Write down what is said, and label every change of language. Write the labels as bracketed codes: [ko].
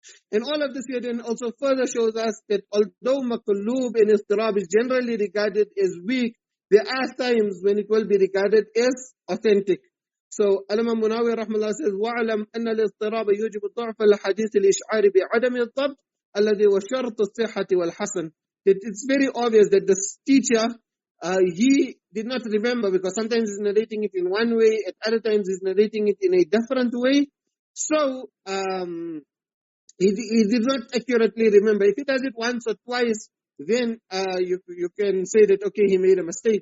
[en] And all of this here then also further shows us that although maqlub and istirab is generally regarded as weak, there are times when it will be regarded as authentic. So Allama Munawi rahmallah says, [ar] وَعْلَمْ أَنَّ الْإِضْطِرَابَ يُوجِبُ ضَعْفَ الْحَدِيثِ الْإِشْعَارِ بِعَدَمِ الضَّبْطِ الَّذِي وَشَرْطُ الصِّحَّةِ وَالْحَسَنِ. [en] That it's very obvious that this teacher, he did not remember, because sometimes he's narrating it in one way, at other times he's narrating it in a different way. So he did not accurately remember. If he does it once or twice, then you can say that, okay, he made a mistake.